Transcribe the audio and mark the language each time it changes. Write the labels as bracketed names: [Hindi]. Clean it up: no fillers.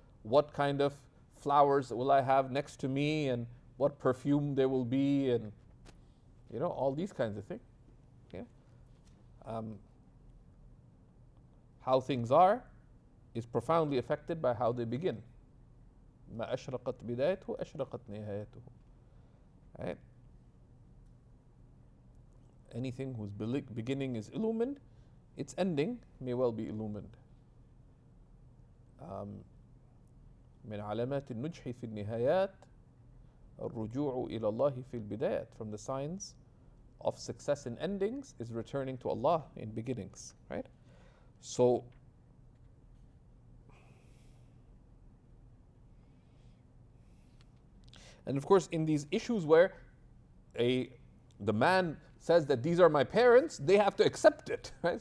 [English] What kind of flowers will I have next to me, and what perfume there will be, and all these kinds of things. Okay? How things are is profoundly affected by how they begin. [Arabic] ما أشرقت بدايته أشرقت نهايته. [English] Right? Anything whose beginning is illumined, its ending may well be illumined. [Arabic] من علامات النجح في النهايات الرجوع إلى الله في البدايات. [English] From the signs of success in endings is returning to Allah in beginnings. Right? So, and of course, in these issues where the man says that these are my parents, they have to accept it. Right?